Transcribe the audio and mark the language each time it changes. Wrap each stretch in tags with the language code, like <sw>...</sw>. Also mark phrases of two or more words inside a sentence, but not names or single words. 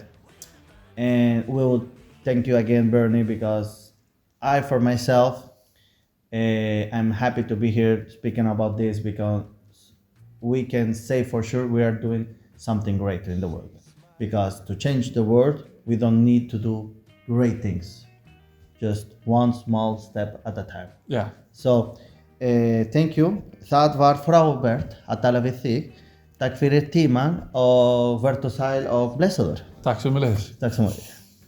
<en>And we will thank you again, Bernie, because I, for myself, I'm happy to be here speaking about this, because we can say for sure we are doing something great in the world. Because to change the world, we don't need to do great things, just one small step at a time. Yeah. So, thank you.</en> <is>Það var frábært að tala við þig. Takk fyrir tíman og vertu sæl og blessaður. Takk sömuleiðis. Takk svo mikið.</is>